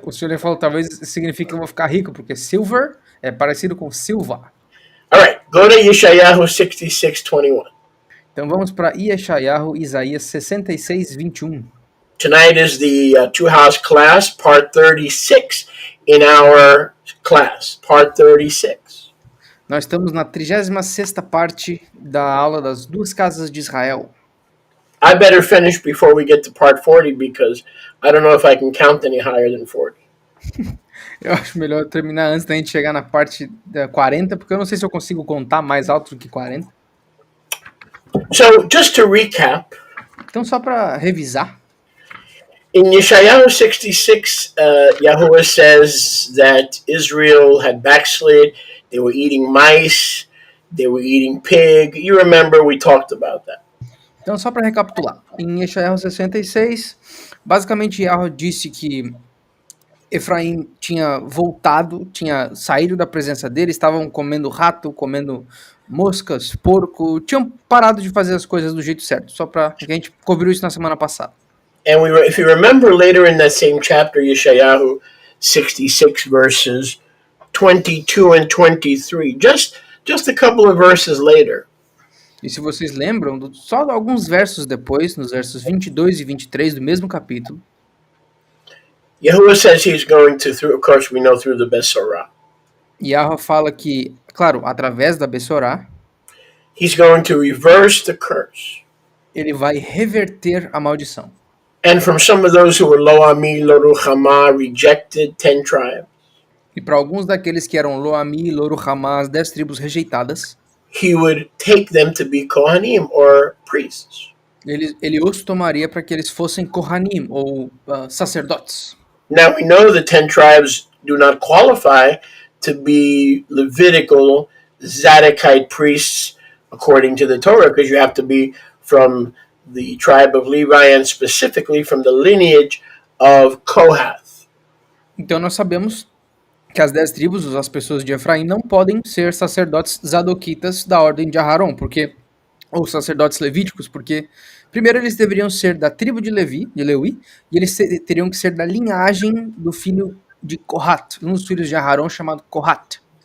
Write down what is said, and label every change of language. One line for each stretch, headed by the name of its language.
Portuguese: O senhor falou, talvez signifique que eu vou ficar rico, porque silver é parecido com silva.
English: All right, go to Yeshayahu 66:21.
Portuguese: Então vamos para Yeshayahu, Isaías 66:21.
English: Tonight is the two-house class, part 36 in our class, part 36.
Portuguese: Nós estamos na 36ª parte da aula das duas casas de Israel.
English: I better finish before we get to part 40 because I don't know if I can count any higher than 40.
Portuguese: Eu acho melhor terminar antes da gente chegar na parte 40, porque eu não sei se eu consigo contar mais alto do que 40.
English: So just to recap,
Portuguese: Então, só para revisar,
English: in Yeshayahu 66, Yahuwah says that Israel had backslid. They were eating mice. They were eating pig. You remember we talked about that.
Portuguese: então só para recapitular, em Eshaiah 66, basicamente Yahweh disse que Efraim tinha voltado, tinha saído da presença dele, estavam comendo rato, comendo moscas, porco, tinham parado de fazer as coisas do jeito certo, só para a gente cobriu isso na semana passada.
English: And if you remember later in that same chapter, Yeshayahu 66, verses 22 and 23, just a couple of verses later,
Portuguese: E se vocês lembram, só alguns versos depois, nos versos 22 e 23 do mesmo capítulo,
English: Yahuwah says he's going to, of course, we know through the Besorah,
Portuguese: Yahweh fala que, claro, através da Bessorá,
English: he's going to reverse the curse.
Portuguese: ele vai reverter a maldição.
English: And from some of those who were Lo Ami, Lo Ruchama, rejected 10 tribes,
Portuguese: E para alguns daqueles que eram Lo-Ami, Lo-Ruhamá, as 10 tribos rejeitadas,
English: he would take them to be Kohanim, or priests.
Portuguese: ele os tomaria para que eles fossem Kohanim, ou sacerdotes.
English: Now we know the 10 tribes do not qualify to be Levitical, Zadokite priests according to the Torah, because you have to be from the tribe of Levi and specifically from the lineage of Kohath.
Portuguese: Então nós sabemos que as 10 tribos, as pessoas de Efraim, não podem ser sacerdotes zadoquitas da ordem de Aharon, ou sacerdotes levíticos, porque primeiro eles deveriam ser da tribo de Levi, e eles teriam que ser da linhagem do filho de Kohat, um dos filhos de Aharon chamado Kohat.